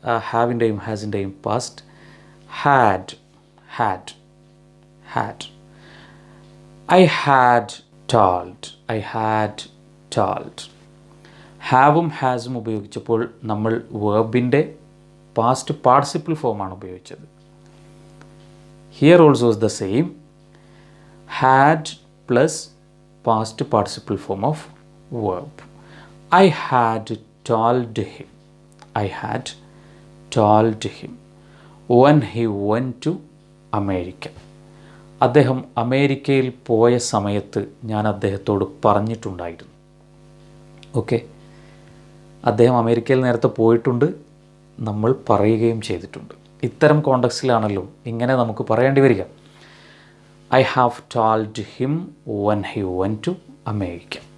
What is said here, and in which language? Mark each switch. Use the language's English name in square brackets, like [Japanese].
[Malayalam] ഹാവിൻ്റെയും ഹാസിൻ്റെയും past had, had, had. [English] I had told, I had told. [Malayalam] ഹാവും ഹാസും ഉപയോഗിച്ചപ്പോൾ നമ്മൾ വേർബിൻ്റെ past participle ഫോമാണ് ഉപയോഗിച്ചത്. [English] Here also is the same, had plus past participle form of verb. I had told him, I had told him when he went to America. [Malayalam] അദ്ദേഹം അമേരിക്കയിൽ പോയ സമയത്ത് ഞാൻ അദ്ദേഹത്തോട് പറഞ്ഞിട്ടുണ്ടായിരുന്നു. ഓക്കെ, അദ്ദേഹം അമേരിക്കയിൽ നേരത്തെ പോയിട്ടുണ്ട്, നമ്മൾ പറയുകയും ചെയ്തിട്ടുണ്ട്. ഇത്തരം കോണ്ടക്സ്റ്റിലാണല്ലോ ഇങ്ങനെ നമുക്ക് പറയേണ്ടി വരിക. [English] I have told him when he went to America.